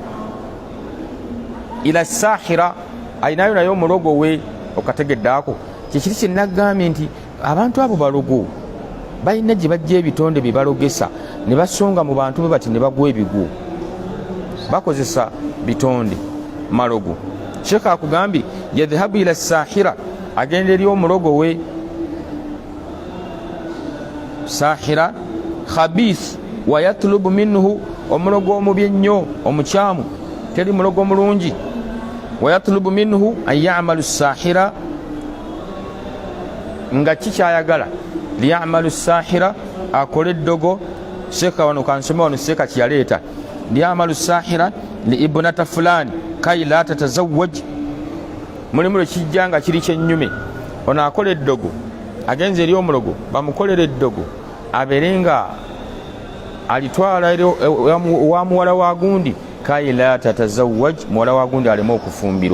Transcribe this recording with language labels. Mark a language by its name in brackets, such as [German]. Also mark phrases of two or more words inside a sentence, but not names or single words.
[Arabic] ila sahira [Ganda] ayinayo naye omulogo we okategeddaako kyekiri kyenagambye nti abantu abo balogo balina gye bajja ebitonde bye balogesa ne basonga mu bantu be bati ne bagwa ebigwo bakozesa bitonde malogo sheekh akugambye [Arabic] yadhhabu ila sahira [Ganda] agenda eri omulogo we [Arabic] sahira khabith wayatlubu minhu [Ganda] omulogo omubi ennyo omukyamu teri mulogo mulungi [Arabic] wayatlubu minhu an ya'malu sahira [Ganda] nga kikyayagala [Arabic] liya'malu sahira [Ganda] akola eddogo. Sheekha wano kansome wano Sheekha kyeyaleeta [Arabic] lyamalu sahira li ibnata fulani kai la tatazawwaj, [Ganda] mulimu lwekijja nga kiri kyennyume. Ono akola eddogo agenze eri omulogo bamukolera eddogo abeere nga alitwala wa muwala wa gundi [Arabic] kai la tatazawwaj, [Ganda] muwala wa gundi aleme okufumbirwa.